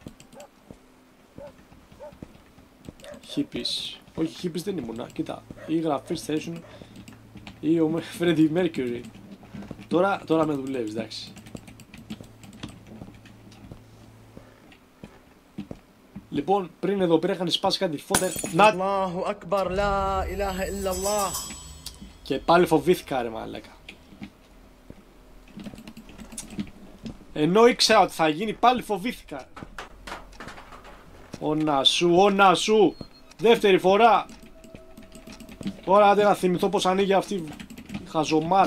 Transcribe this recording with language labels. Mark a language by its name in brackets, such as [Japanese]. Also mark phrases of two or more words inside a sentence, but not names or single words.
[Greek] Hippies. Όχι, hippies δεν ήμουνα. Κοίτα, ή γραφή station ή ο Freddie Mercury. Τώρα με δουλεύεις, εντάξει. Λοιπόν, πριν εδώ πέρα είχαν σπάσει κάτι φώτα. Να! [Arabic] الله أكبر، لا إله إلا الله. [Greek] Και πάλι φοβήθηκα, ρε μαλάκα. Ενώ ήξερα ότι θα γίνει, πάλι φοβήθηκα. Όνα σου. Δεύτερη φορά. Τώρα άντε να θυμηθώ πως ανοίγει αυτή η χαζομάρα.